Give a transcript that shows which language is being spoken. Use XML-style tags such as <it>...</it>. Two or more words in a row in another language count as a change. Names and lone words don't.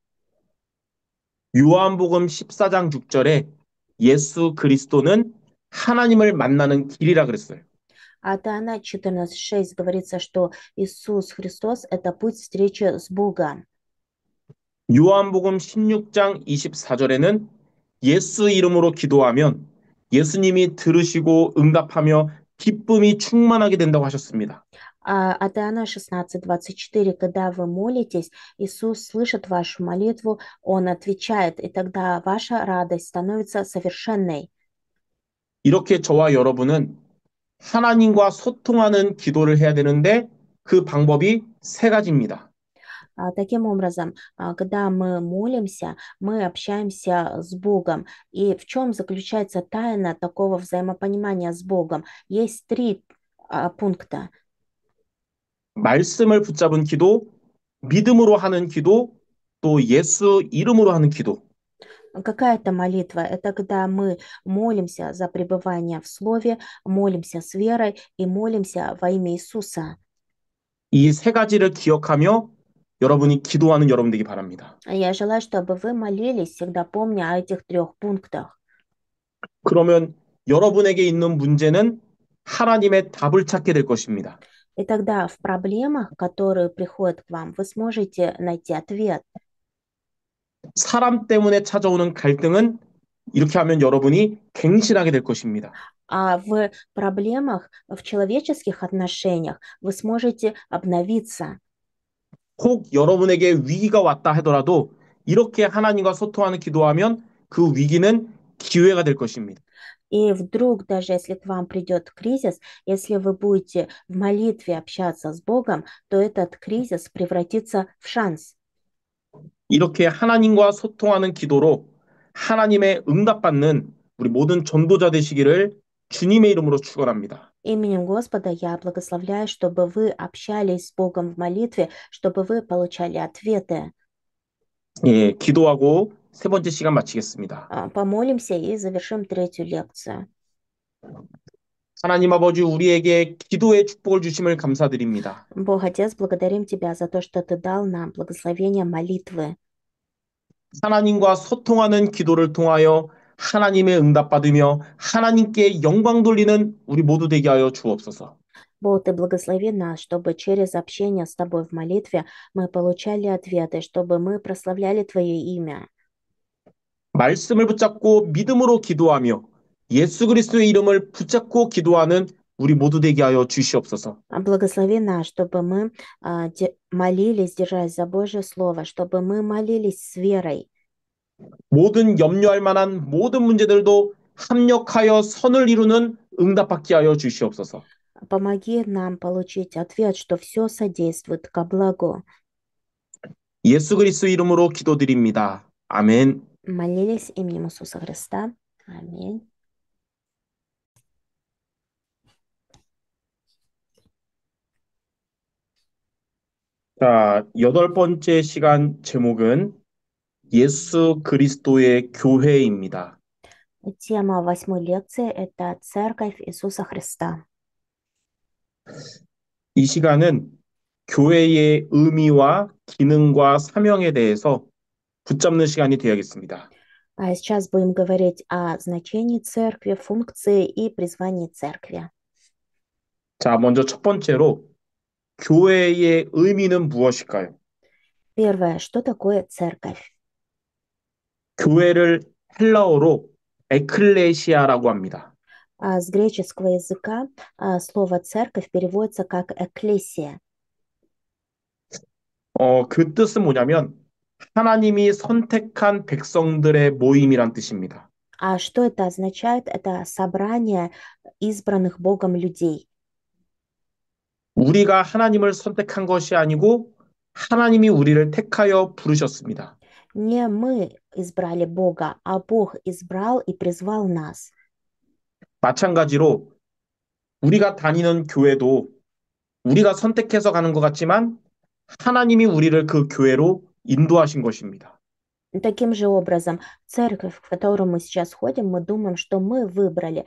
<ko>요한복음 14장 6절에 예수 그리스도는 하나님을 만나는 길이라 그랬어요.</ko> <ru>От Иоанна 14:6 говорится, что Иисус Христос– это путь встречи с Богом.</ru> <ko>요한복음 16장 24절에는 예수 이름으로 기도하면 예수님이 들으시고 응답하며 기쁨이 충만하게 된다고 하셨습니다.</ko> <ru>От Иоанна 16:24, когда вы молитесь, Иисус слышит вашу молитву, Он отвечает, и тогда ваша радость становится совершенной.</ru> <ko>이렇게 저와 여러분은 하나님과 소통하는 기도를 해야 되는데 그 방법이 세 가지입니다.</ko> <ru>Таким образом, когда мы молимся, мы общаемся с Богом. И в чем заключается тайна такого взаимопонимания с Богом? Есть три пункта.</ru> <ko>말씀을 붙잡은 기도, 믿음으로 하는 기도, 또 예수 이름으로 하는 기도.</ko> <ru>Какая это молитва? Это когда мы молимся за пребывание в Слове, молимся с верой и молимся во имя Иисуса.</ru> <ko>이 세 가지를 기억하며 여러분이 기도하는 여러분 되기 바랍니다.</ko> <ru>Я желаю, чтобы вы молились, всегда помня о этих трех пунктах.</ru> <ko>그러면 여러분에게 있는 문제는 하나님의 답을 찾게 될 것입니다.</ko> <ru>И тогда в проблемах, которые приходят к вам, вы сможете найти ответ.</ru> <ko>사람 때문에 찾아오는 갈등은 이렇게 하면 여러분이 갱신하게 될 것입니다.</ko> <ru>А в проблемах, в человеческих отношениях вы сможете обновиться.</ru> <ko>혹 여러분에게 위기가 왔다 하더라도 이렇게 하나님과 소통하는 기도하면 그 위기는 기회가 될 것입니다.</ko> <ru>И вдруг, даже если к вам придет кризис, если вы будете в молитве общаться с Богом, то этот кризис превратится в шанс.</ru> <ko>이렇게 하나님과 소통하는 기도로 하나님의 응답받는 우리 모든 전도자 되시기를 주님의 이름으로 축원합니다.</ko> <ru>Именем Господа я благословляю, чтобы вы общались с Богом в молитве, чтобы вы получали ответы.</ru> <ko>예, 기도하고 세 번째 시간 마치겠습니다.</ko> <ru>Помолимся и завершим третью лекцию.</ru> <ko>하나님 아버지 우리에게 기도의 축복을 주심을 감사드립니다.</ko> <ru>Бог Отец, благодарим Тебя за то, что Ты дал нам благословение молитвы.</ru> <ko>하나님과 소통하는 기도를 통하여 하나님의 응답받으며 하나님께 영광 돌리는 우리 모두 되게 하여 주옵소서.</ko> <ru>Бог, Ты благослови нас, чтобы через общение с Тобой в молитве мы получали ответы, чтобы мы прославляли Твое имя.</ru> <ko>말씀을 붙잡고 믿음으로 기도하며 예수 그리스도의 이름을 붙잡고 기도하는 우리 모두 되게 하여 주시옵소서.</ko> <ru>Благослови нас, чтобы мы молились, держась за Божье Слово, чтобы мы молились с верой.</ru> <ko>모든 염려할 만한 모든 문제들도 합력하여 선을 이루는 응답받게 하여 주시옵소서.</ko> <ru>Помоги нам получить ответ, что все содействует ко благу.</ru> <ko>예수 그리스도 이름으로 기도드립니다. 아멘.</ko> <ru>Молились именем Иисуса Христа. Аминь.</ru> <ko>자, 여덟 번째 시간 제목은 예수 그리스도의 교회입니다.</ko> <ru>Тема восьмой лекции– это Церковь Иисуса Христа.</ru> <ko>이 시간은 교회의 의미와 기능과 사명에 대해서 붙잡는 시간이 되어야겠습니다.</ko> <ru>А сейчас будем говорить о значении Церкви, функции и призвании Церкви.</ru> <ko>자, 먼저 첫 번째로 교회의 의미는 무엇일까요?</ko> <ru>Первое, что такое Церковь?</ru> <ko>교회를 헬라어로 에클레시아라고 합니다.</ko> <ru>С греческого языка слово «церковь» переводится как «экклесия».</ru> <ko>그 뜻은 뭐냐면 하나님이 선택한 백성들의 모임이란 뜻입니다.</ko> <ru>А что это означает? Это собрание избранных Богом людей.</ru> <ko>우리가 하나님을 선택한 것이 아니고 하나님이 우리를 택하여 부르셨습니다.</ko> <ru>Не мы избрали Бога, а Бог избрал и призвал нас.</ru> <ko>마찬가지로 우리가 다니는 교회도 우리가 선택해서 가는 것 같지만 하나님이 우리를 그 교회로 인도하신 것입니다.</ko> <ru>Таким же образом, церковь, в которую мы сейчас ходим, мы думаем, что мы выбрали.</ru>